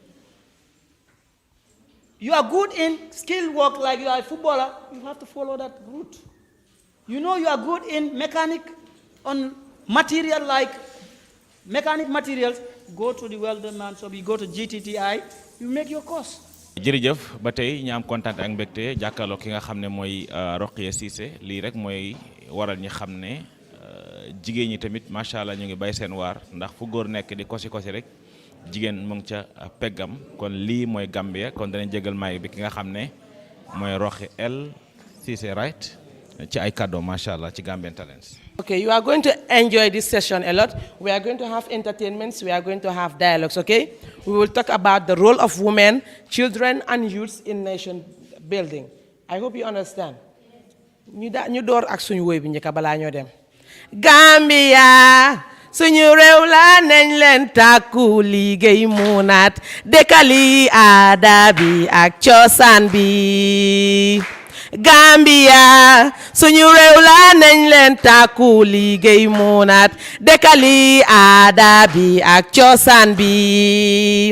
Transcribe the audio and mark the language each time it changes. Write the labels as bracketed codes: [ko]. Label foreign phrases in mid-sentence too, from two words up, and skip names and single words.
[en] You are good in skill work like you are a footballer, you have to follow that route. You know you are good in mechanic, on material like mechanic materials, go to the welderman, so you go to GTTI, you make your course. [wo] jërëjëf ba tey ñu am kontaan ak mbégte jàkkaarloo ki nga xam ne mooy Rokhaya Cissé lii rek mooy waral ñi xam ne jigéen ñi tamit [ar] ما شاء الله [wo] ñu ngi bay seen waar ndax fu góor nekk di kosi rek jigéen mu ngi ca peggam kon lii mooy Gambia kon danañ jégal maay bi ki nga xam ne mooy Rokhaya Cissé right ci ay cadeau [ar] ما شاء الله [wo] ci Gambian Talents. [en] Okay, you are going to enjoy this session a lot. We are going to have entertainments. We are going to have dialogues, okay? We will talk about the role of women, children, and youths in nation building. I hope you understand. [wo] Ñu door ak suñu woy bi ñëk bala ñoo dem. Gambia suñu réew la nañ leen takku liggéey mu naat dekkali aada bi ak cosaan bi. Gambia suñu réew la nañ leen takku liggéey mu naat dekkali aada bi ak cosaan bi.